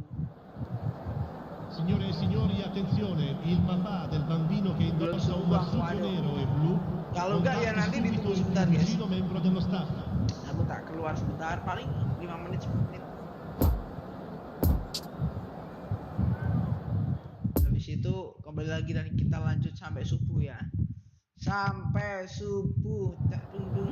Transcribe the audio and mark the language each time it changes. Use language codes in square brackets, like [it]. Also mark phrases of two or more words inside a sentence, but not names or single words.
[it] Signore e signori, attenzione, il papà del bambino che indossa un marsuccio nero e blu. [id] Kalau enggak ya nanti ditunggu sebentar guys. [it] Membro dello staff. [id] Aku tak keluar sebentar, paling 5 menit 10 menit. kembali lagi dan kita lanjut sampai subuh ya. Sampai subuh, tak dung.